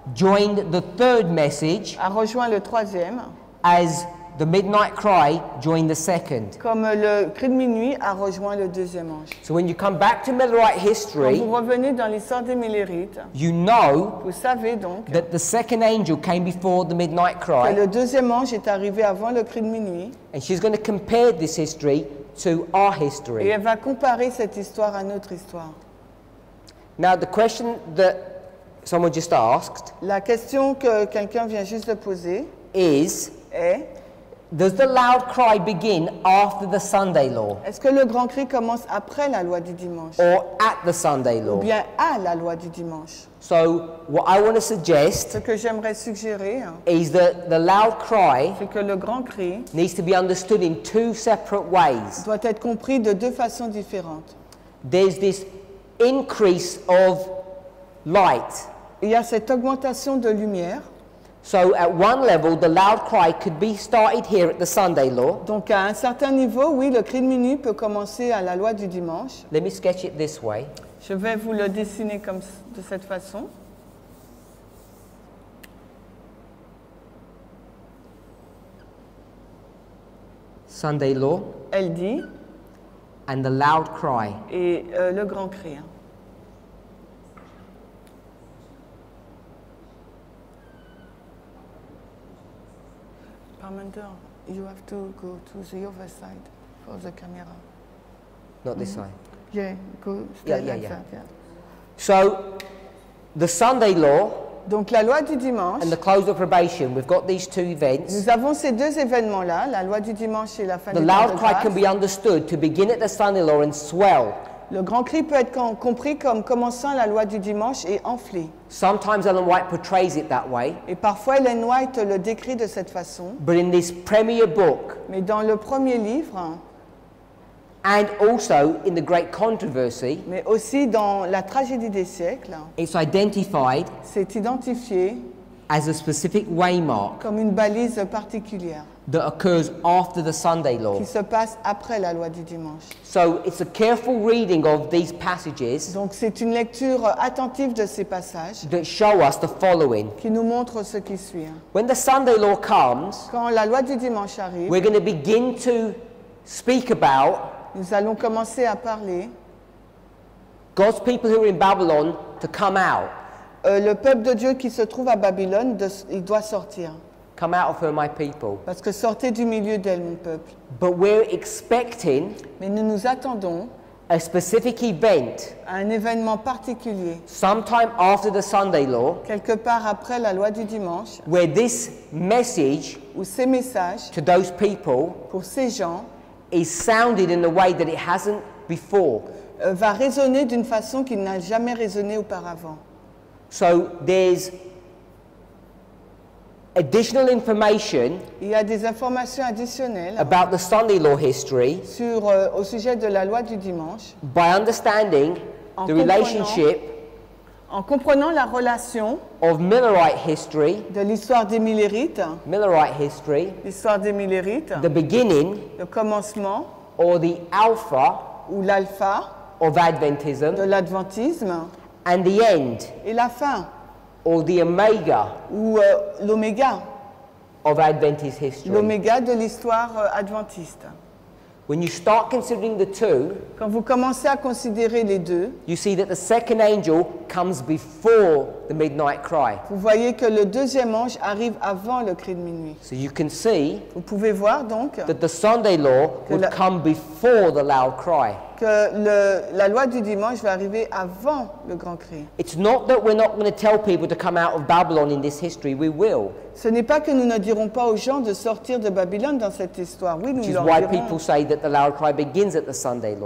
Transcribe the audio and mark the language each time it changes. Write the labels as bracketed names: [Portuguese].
[English] joined the third message [French] a rejoint le troisième, [English] as the midnight cry joined the second. [French] comme le cri de minuit a rejoint le deuxième ange. [English] So when you come back to Millerite [French] Quand [English] history, [French] vous revenez dans l'histoire des Millérites, [English] you know [French] vous savez donc [English] that the second angel came before the midnight [French] que [English] cry, [French] le deuxième ange est arrivé avant le cri de minuit, [English] and she's going to compare this history to our [French] et [English] history. [French] elle va comparer cette histoire à notre histoire. [English] Now the question that someone just asked [French] La question que quelqu'un vient juste de poser [English] is, [French] est, [English] does the loud cry begin after the Sunday law [French] est-ce que le grand cri commence après la loi du dimanche [English] or at the Sunday [French] ou [English] law? [French] bien à la loi du dimanche? [English] So what I want to [French] Ce [English] suggest [French] que j'aimerais suggérer, [English] is that the loud cry [French] c'est que le grand cri [English] needs to be understood in two separate ways. [French] doit être compris de deux façons différentes. [English] There's this increase of light. [French] Il y a cette augmentation de lumière. [English] So at one level, the loud cry could be started here at the Sunday law. [French] Donc à un certain niveau, oui, le cri de minuit peut commencer à la loi du dimanche. [English] Let me sketch it this way. [French] Je vais vous le dessiner de cette façon. [English] Sunday law [French] Elle dit, [English] and the loud cry. [French] et le grand cri. [English] Parminder, you have to go to the other side for the camera. Not this side. Yeah, go Yeah, stay yeah, like yeah. that, yeah. So the Sunday law [French] Donc la loi du dimanche, [English] and the close of probation, we've got these two events. [French] nous avons ces deux événements-là, la loi du dimanche et la fin [English] The [French] du temps [English] loud [French] de [English] cry [French] grâce. [English] can be understood to begin at the Sunday law and swell. [French] Le grand cri peut être compris comme commençant la loi du dimanche et enflé. [English] Sometimes Ellen White portrays it that way, [French] Et parfois Ellen White le décrit de cette façon. [English] but in this premier book, [French] Mais dans le premier livre, [English] and also in the Great Controversy, [French] mais aussi dans la tragédie des siècles, [English] it's identified [French] c'est identifié [English] as a specific waymark [French] comme une balise particulière [English] that occurs after the Sunday law. [French] qui se passe après la loi du dimanche. [English] So it's a careful reading of these passages [French] Donc c'est une lecture attentive de ces passages [English] that show us the following. [French] qui nous montre ce qui suit. [English] When the Sunday law comes, [French] Quand la loi du dimanche arrive, [English] we're going to begin to speak about [French] nous allons commencer à parler [English] God's people who are in Babylon to come out. [French] le peuple de Dieu qui se trouve à Babylone, il doit sortir. [English] Come out of her, my people. [French] Parce que sortez du milieu d'elle, mon peuple. [English] But we're expecting [French] Mais nous nous attendons [English] a specific event [French] à un événement particulier, [English] sometime after the Sunday law [French] quelque part après la loi du dimanche, [English] where this message [French] où ces messages, [English] to those people [French] pour ces gens, [English] is sounded in a way that it hasn't before. [French] va résonner d'une façon qui n'a jamais résonné auparavant. [English] So there's additional information [French] Il y a des informations additionnelles [English] about the Sunday law history [French] au sujet de la loi du dimanche, [English] by understanding the relationship [French] en comprenant la relation [English] of Millerite history, [French] de l'histoire des Millérites, l'histoire des Millérites, [English] the beginning [French] le commencement [English] or the alpha [French] ou l'alpha [English] of Adventism, [French] de l'adventisme [English] and the end [French] et la fin [English] or the omega [French] ou l'oméga, [English] of Adventist history. [French] l'oméga de l'histoire adventiste. [English] When you start considering the two, [French] Quand vous commencez à considérer les deux, [English] you see that the second angel comes before the midnight cry. [French] vous voyez que le deuxième ange arrive avant le cri de minuit. [English] So you can see [French] Vous pouvez voir donc [English] that the Sunday law would come before the loud cry. [French] que la loi du dimanche va arriver avant le grand cri. [English] It's not that we're not going to tell people to come out of Babylon in this history, we will. [French] Ce n'est pas que nous ne dirons pas aux gens de sortir de Babylone dans cette histoire. Oui, nous [English] Which is [French] leur [English] why [French] dirons. [English] people say that the loud cry begins at the Sunday law.